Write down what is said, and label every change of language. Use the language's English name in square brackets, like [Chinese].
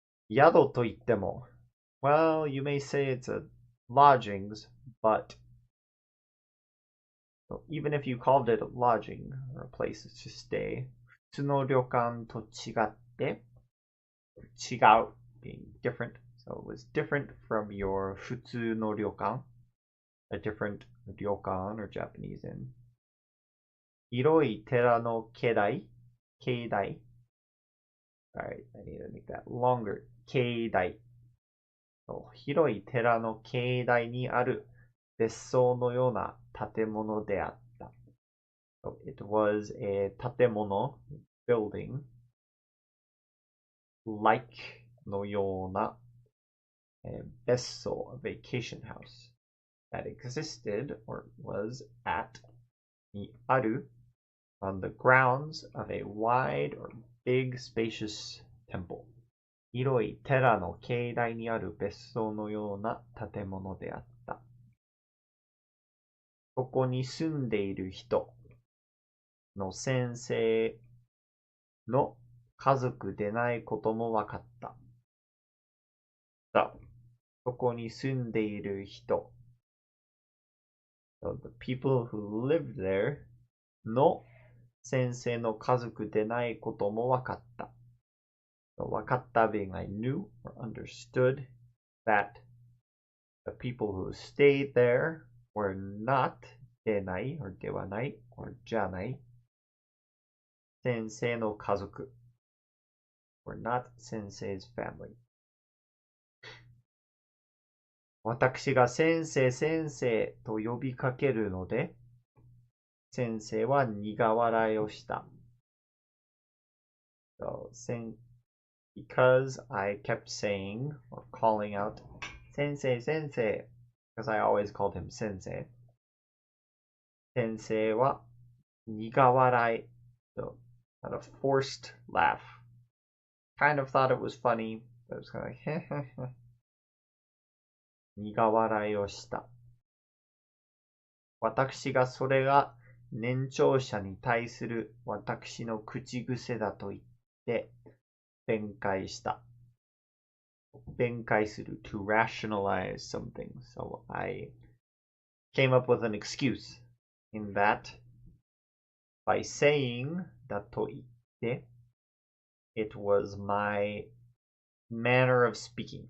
[English] Yado といっても well, you may say it's a lodgings, but even if you called it a lodging or a place to stay, [Japanese] 普通の旅館と違って、違う [English] being different, so it was different from your 普通の旅館, a different 旅館 or Japanese inn. [Japanese] 広い寺の境内 [English] Alright, I need to make that longer. [Japanese] 境内広い寺の境内にある別荘のような建物であった。 [English] So it was a 建物 building like [Japanese] のような別荘 [English] vacation house that existed or was at にある on the grounds of a wide or big spacious temple. [Japanese] 広い寺の境内にある別荘のような建物であった。ここに住んでいる人の先生の家族でないことも分かった。 [English] So, [Japanese] そこに住んでいる人。 [English] So, the people who live there [Japanese] の先生の家族でないことも分かった。 [English] So, 分かった being I knew or understood that the people who stayed there were not でない or ではない or [Japanese] じゃない先生の家族 [English] were not Sensei's family. [Japanese] 私が先生先生と呼びかけるので、先生は苦笑いをした。 [English] So, because I kept saying or calling out, Sensei, Sensei, because I always called him Sensei. [Japanese] 先生は苦笑い. [English] So, had a forced laugh. Kind of thought it was funny, but it was kind of like, heh heh heh. [Japanese] 苦笑いをした。私がそれが年長者に対する私の口癖だと言って弁解した。 [English] 弁解する to rationalize something. So I came up with an excuse in that by saying [Japanese] だと言って [English] it was my manner of speaking.